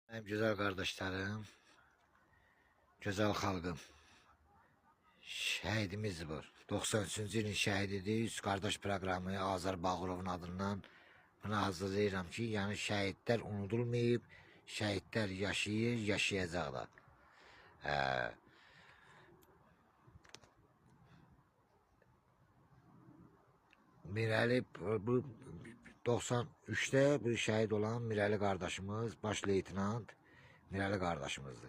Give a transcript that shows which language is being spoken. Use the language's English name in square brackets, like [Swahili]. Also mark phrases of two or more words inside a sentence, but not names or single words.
[Turkish] Benim güzel kardeşlerim, güzel halkım, şehidimiz var. [Azerbaijani] 93-cü ilin şehididir. Üç kardeş programı Azər Bağırovun adından buna hazırlayıram ki, yani şehitler unudulmayıb, şehitler yaşayır, yaşayacaq da. Mirəli bu 93'te bu şehit olan Mirəli kardeşimiz, baş leytenant Mirəli kardeşimizdir.